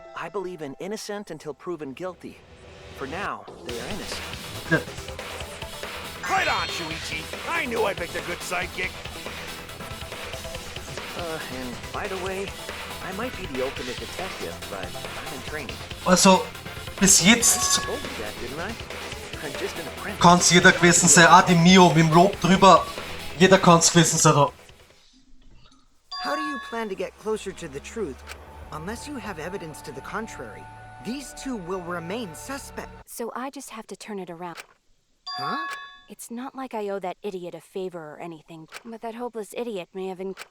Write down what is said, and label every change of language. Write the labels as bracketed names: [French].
[English] I believe in innocent until proven guilty. For now, they are innocent. [German] Ja. [English] Right on, Shuichi. I knew I picked a good sidekick. And by the way, I might be the ultimate detective, but I'm in training. [German] Also, bis jetzt [English] I told you that, didn't I? I'm just an apprentice. [German] kann es jeder gewesen sein, auch die Mio mit dem Lob drüber. Jeder kann es gewesen sein da. [English] How do you plan to get closer to the truth? Unless you have evidence to the contrary, these two will remain suspects. So I just have to turn it around. Huh? It's not like I owe that idiot a favor or anything, but that hopeless idiot may have